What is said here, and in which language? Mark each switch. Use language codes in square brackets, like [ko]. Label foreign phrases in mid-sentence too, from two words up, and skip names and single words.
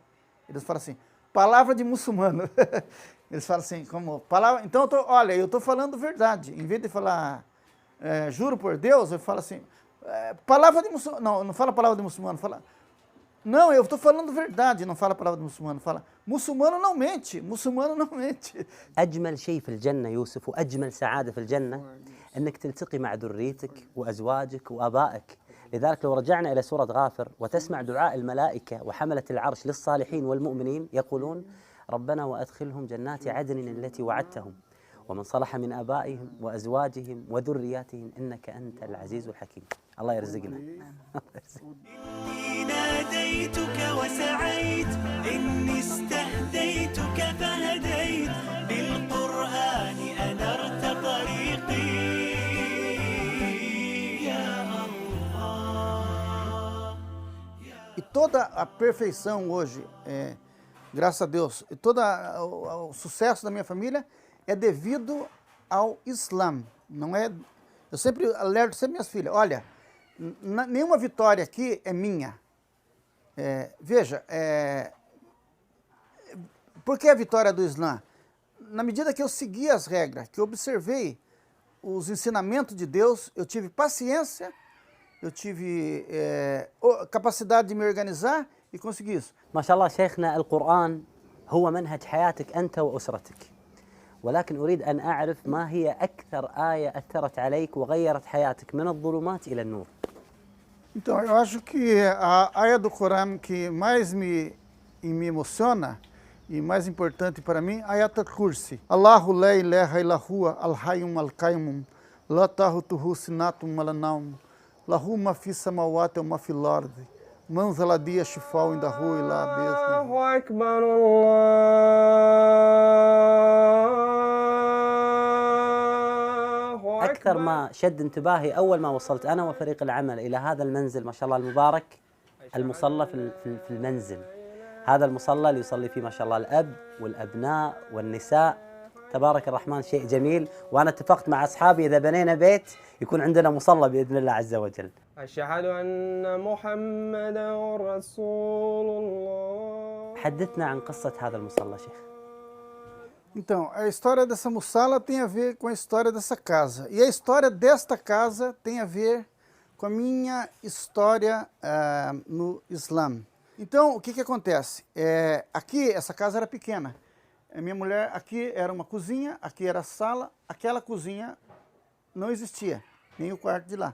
[pt] Eles falam assim, palavra de muçulmano. Eles falam assim, como palavra. Então, eu estou falando a verdade. Em vez de falar, juro por Deus, eu falo assim, palavra de muçulmano. Não fala palavra de muçulmano, fala. Não, eu estou falando verdade, não fala a palavra de muçulmano, fala, muçulmano não mente. [ar] أجمل شيء في الجنة يوسف وأجمل سعادة في الجنة أنك تلتقي مع ذريتك وأزواجك وآبائك. لذلك لو رجعنا إلى سورة غافر وتسمع دعاء الملائكة وحملة العرش للصالحين والمؤمنين يقولون ربنا وأدخلهم جنات عدن التي وعدتهم ومن صلح من آبائهم وأزواجهم وذرياتهم إنك أنت العزيز الحكيم. الله يرزقنا. إني ناديتك وسعيت إني استهديتك فهديت بالقرآن أنرت طريقي يا الله. [pt] E toda a perfeição hoje, graças a Deus, e todo o sucesso da minha família é devido ao Islã. Não é? Eu sempre alerto minhas filhas, olha, nenhuma vitória aqui é minha. Veja, por que a vitória do Islã? Na medida que eu segui as regras, que eu observei os ensinamentos de Deus, eu tive paciência, eu tive capacidade de me organizar e consegui isso. [ar] ما شاء الله شيخنا القرآن هو منهج حياتك أنت وأسرتك. ولكن أريد أن أعرف ما هي أكثر آية أثرت عليك وغيرت حياتك من الظلمات إلى النور. [pt] Então, eu acho que a área do Corão que mais me emociona e mais importante para mim, Ayat al-Kursi. [ar] الله لا إله إلا هو الحي القيوم لا تأخذه سنة ولا نوم له ما في السماوات وما في الأرض من ذا الذي يشفع عنده إلا بإذنه. الله أكبر، الله أكبر. أكثر ما شد انتباهي أول ما وصلت أنا وفريق العمل إلى هذا المنزل ما شاء الله المبارك، المصلى في المنزل. هذا المصلى اللي يصلي فيه ما شاء الله الأب والأبناء والنساء، تبارك الرحمن، شيء جميل. وأنا اتفقت مع أصحابي إذا بنينا بيت يكون عندنا مصلى بإذن الله عز وجل. أشهد أن محمدا رسول الله. حدثنا عن قصة هذا المصلى شيخ. [pt] Então, a história dessa mussala tem a ver com a história dessa casa. E a história desta casa tem a ver com a minha história no Islã. Então, o que acontece? Aqui, essa casa era pequena. A minha mulher, aqui era uma cozinha, aqui era a sala, aquela cozinha não existia, nem o quarto de lá.